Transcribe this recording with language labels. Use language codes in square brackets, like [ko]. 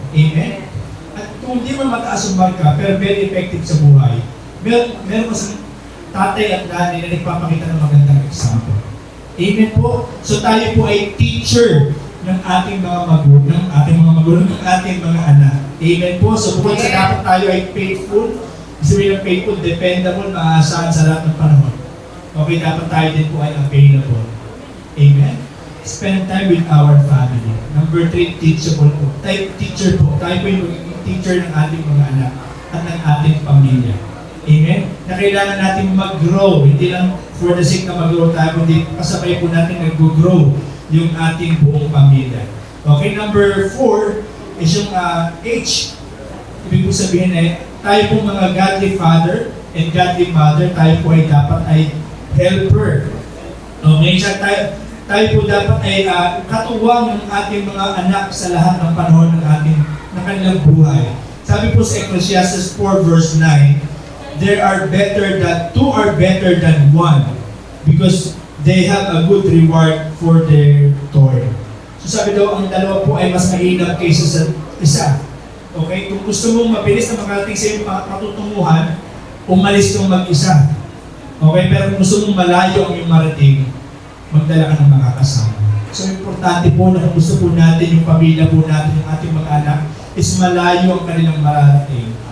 [tl] Amen? At kung hindi man mataas ang marka, pero very effective sa buhay, meron kasing tatay at nanay na nagpapakita ng magandang example. Amen po? So tayo po ay teacher ng ating mga magulang, ng ating mga anak. Amen po? So bukod sa dapat tayo ay faithful, sabihin ng faithful, dependable, maaasahan sa lahat ng panahon. Okay, dapat tayo din po ay available. Amen? [en] Spend time with our family. [tl] Number 3, teachable po. Teacher po. Tayo po yung magiging teacher ng ating mga anak at ng ating pamilya. Amen? Na kailangan natin mag-grow. Hindi lang for the sake na mag-grow tayo, kundi kasabay po natin nag-grow yung ating buong pamilya. Okay, number 4 is yung H. Ibig po sabihin tayo po mga godly father and godly mother, tayo po ay dapat ay helper. Okay, tayo po dapat ay katuwang ng ating mga anak sa lahat ng panahon ng kanilang buhay. [en] Sabi po sa Ecclesiastes 4 verse 9, two are better than one because they have a good reward for their toil. [tl] So sabi daw, ang dalawa po ay mas mainam kaysa sa isa. Okay? Kung gusto mong mabilis na makarating sa iyong patutunguhan, umalis kang mag-isa. Okay? Pero kung gusto mong malayo ang iyong marating, magdala ka ng mga kasama. So importante po na kung gusto po natin yung pamilya po natin, yung ating mga anak, is malayo ang kanilang mararating.